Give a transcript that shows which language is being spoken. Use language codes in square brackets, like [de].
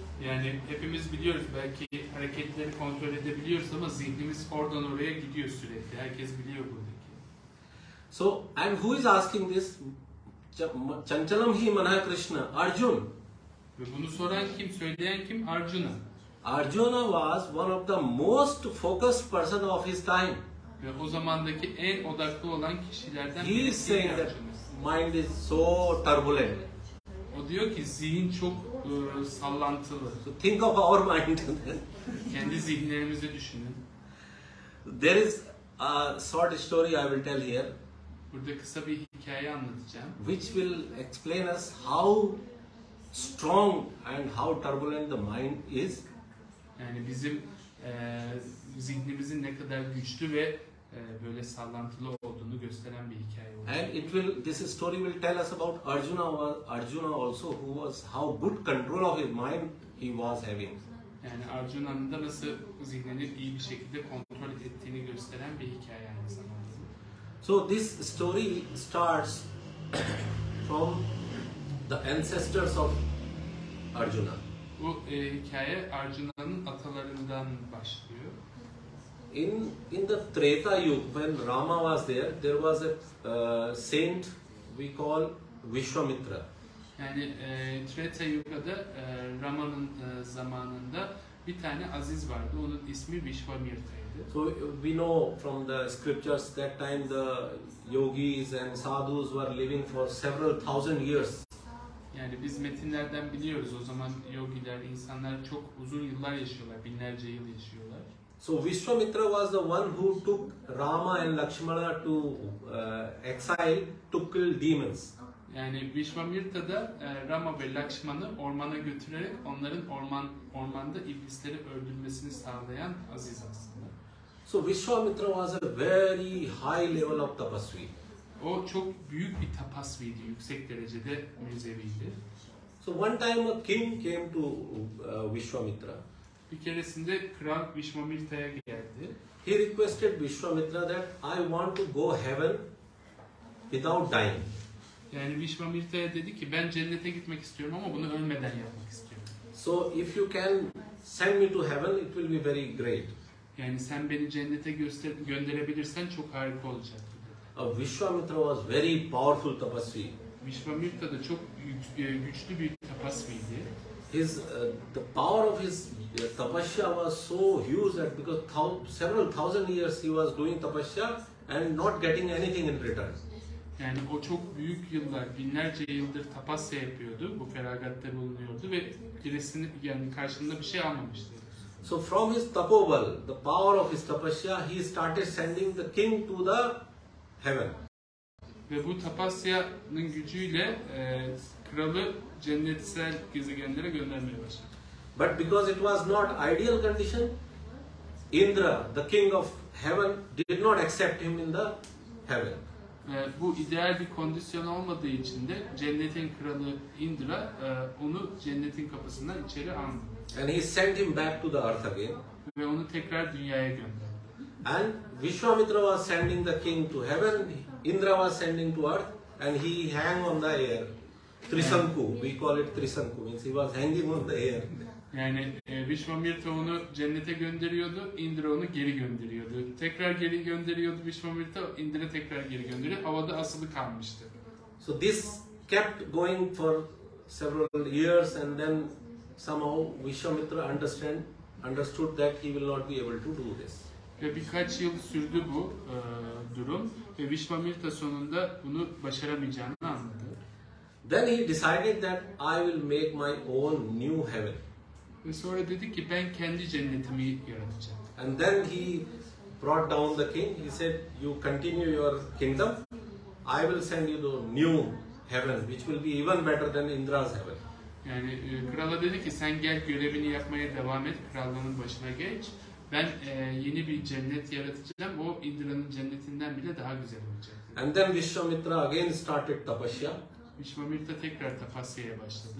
[tr] Yani hepimiz biliyoruz, belki hareketleri kontrol edebiliyoruz ama zihnimiz oradan oraya gidiyor sürekli. Herkes biliyor buradaki. [en] So, and who is asking this? [sa] Chanchalam hi manah Krishna, Arjun. [tr] Ve bunu soran kim, söyleyen kim? Arjuna. [en] Arjuna was one of the most focused person of his time. [tr] Ve o zamandaki en odaklı olan kişilerden [en] He is [tr] birisi [en] saying that mind is so turbulent. [tr] O diyor ki zihin çok sallantılı. [en] So think of our mind. [tr] Kendi zihinlerimizi düşünün. [en] There is a short story I will tell here, [tr] Burada kısa bir hikaye anlatacağım. [en] which will explain us how strong and how turbulent the mind is. [tr] Yani bizim zihnimizin ne kadar güçlü ve böyle sallantılı olduğunu gösteren bir hikaye olacak. [en] And this story will tell us about Arjuna also, how good control of his mind he was having. [tr] Yani Arjuna'nın da nasıl zihnini iyi bir şekilde kontrol ettiğini gösteren bir hikaye aynı zamanda. [en] So this story starts from the ancestors of Arjuna. [tr] Bu hikaye Arjuna'nın atalarından başlıyor. [en] In the Treta Yuga, when Rama was there was a saint we call Vishwamitra. [tr] Yani Treta Yuga'da Rama'nın zamanında bir tane aziz vardı. Onun ismi Vishwamirta'ydı. [en] So we know from the scriptures that time the yogis and sadhus were living for several thousand years. [tr] Yani biz metinlerden biliyoruz, o zaman yogiler, insanlar çok uzun yıllar yaşıyorlar, binlerce yıl yaşıyorlar. [en] So Vishwamitra was the one who took Rama and Lakshmana to exile to kill demons. [tr] Yani Vishwamirta da Rama ve Lakshman'ı ormana götürerek onların ormanda iblisleri öldürmesini sağlayan aziz aslında. [en] So Vishwamitra was a very high level of tapasvi. [tr] O çok büyük bir tapasviydi, yüksek derecede münzevidi. [en] So one time a king came to Vishwamitra. [tr] Bir keresinde kral Vishwamirta'ya geldi. [en] He requested Vishwamitra that I want to go heaven without dying. [tr] Yani Vishwamirta'ya dedi ki ben cennete gitmek istiyorum ama bunu ölmeden yapmak istiyorum. [en] So if you can send me to heaven, it will be very great. [tr] Yani sen beni cennete gönderebilirsen çok harika olacak. [en] Vishwamitra was very powerful tapasvi. [tr] Vishwamirta da çok güçlü bir tapasviydi. [en] The power of his tapasya was so huge that because several thousand years he was doing tapasya and not getting anything in return. [tr] Yani o çok büyük yıllar, binlerce yıldır tapasya yapıyordu, bu feragatta bulunuyordu ve yani karşılığında bir şey almamıştı. [en] So from his tapoval, the power of his tapasya, he started sending the king to the heaven. [tr] Ve bu tapasyanın gücüyle kralı cennetsel gezegenlere göndermeye başladı. [en] But because it was not ideal condition, Indra, the king of heaven, did not accept him in the heaven. [tr] Bu ideal bir kondisyon olmadığı için de cennetin kralı Indra onu cennetin kapısından içeri aldı. [en] And he sent him back to the earth again. [tr] Ve onu tekrar dünyaya gönderdi. [en] And Vishwamitra was sending the king to heaven, Indra was sending to earth, and he hung on the air. Trisanku, we call it Trisanku, means he was hanging on the air. [tr] Yani Vishwamirta onu cennete gönderiyordu, Indra onu geri gönderiyordu. Tekrar geri gönderiyordu Vishwamirta, Indra tekrar geri gönderiyor. Havada asılı kalmıştı. [en] So this kept going for several years, and then somehow Vishwamitra understood that he will not be able to do this. [tr] Ve birkaç yıl sürdü bu durum ve Vishwamirta sonunda bunu başaramayacağını anladı. [en] Then he decided that I will make my own new heaven. [tr] Ve sonra dedi ki ben kendi cennetimi yaratacağım. [en] And then he brought down the king. He said, you continue your kingdom. I will send you the new heaven, which will be even better than Indra's heaven. [tr] Yani krala dedi ki sen gel görevini yapmaya devam et, krallığının başına geç. Ben yeni bir cennet yaratacağım. O Indra'nın cennetinden bile daha güzel olacak. [en] And then Vishwamitra again started tapasya. [tr] Vishwamitra tekrar tapasya'ya başladı.